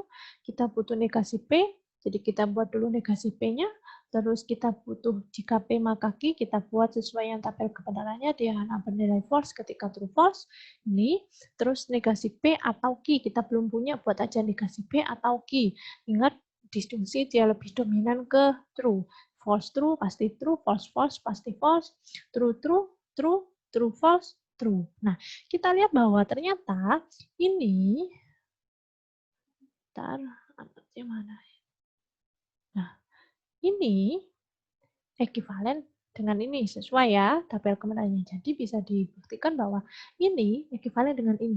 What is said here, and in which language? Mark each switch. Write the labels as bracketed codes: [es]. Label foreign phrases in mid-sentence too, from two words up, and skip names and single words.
[id] Kita butuh negasi P, jadi kita buat dulu negasi P-nya. Terus kita butuh jika P maka Q, kita buat sesuai yang tabel kebenarannya, dia hanya bernilai false ketika [en] true false. [id] Ini, terus negasi P atau Q, kita belum punya, buat aja negasi P atau Q. Ingat, disjungsi dia lebih dominan ke true. [en] False true pasti true, false false pasti false, true true, true, true false, true. [id] Nah, kita lihat bahwa ternyata ini, bentar, mana? ini ekivalen dengan ini, sesuai ya tabel kebenarannya. Jadi bisa dibuktikan bahwa ini ekivalen dengan ini.